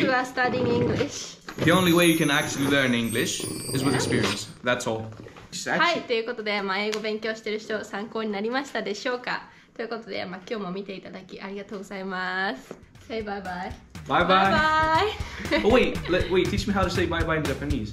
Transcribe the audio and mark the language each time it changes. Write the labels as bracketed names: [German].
[English] who are studying English. The only way you can actually learn English is with experience. That's all. [Japanese] はい、ということで、英語勉強してる人参考になりましたでしょうか。ということで、今日も見ていただきありがとうございます。 [English] Say bye bye. Bye bye. Bye Oh wait, teach me how to say bye bye in Japanese.